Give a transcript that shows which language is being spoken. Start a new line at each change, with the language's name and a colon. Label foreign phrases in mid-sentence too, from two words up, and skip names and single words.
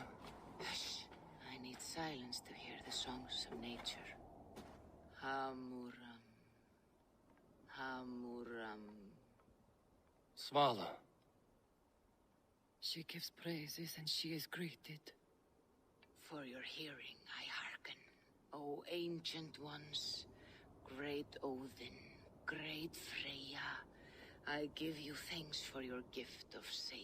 English: Hush. I need silence to hear the songs of nature. Hamuram. Hamuram. Svala. She gives praises and she is greeted. For your hearing, I hearken. O ancient ones, great Odin, great Freya, I give you thanks for your gift of Saber.